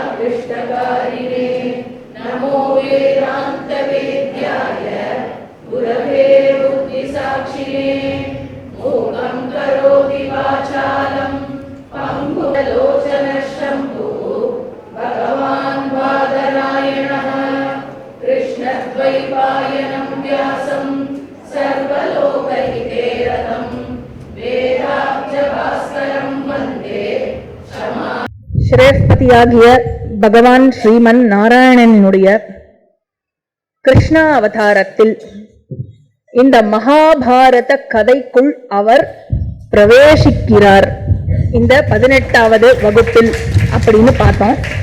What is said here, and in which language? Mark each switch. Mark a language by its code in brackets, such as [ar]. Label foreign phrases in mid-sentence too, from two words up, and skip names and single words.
[sa] सर्वाभीष्टकारिणे नमो वेदान्तवेद्याय गुरवे बुद्धिसाक्षिणे मूकं करोति वाचालं पङ्गुलोचनशम्भुः भगवान् बादरायणः कृष्णद्वैपायनं व्यासं सर्वलोकहिते रतं वेदाब्जभास्करं वन्दे [ta] ஸ்ரேஷ்பதியாகிய பகவான் ஸ்ரீமன் நாராயணனுடைய கிருஷ்ணா அவதாரத்தில் இந்த மகாபாரத கதைக்குள் அவர் பிரவேசிக்கிறார். இந்த 18வது வகுப்பில் அப்படின்னு பார்த்தோம்.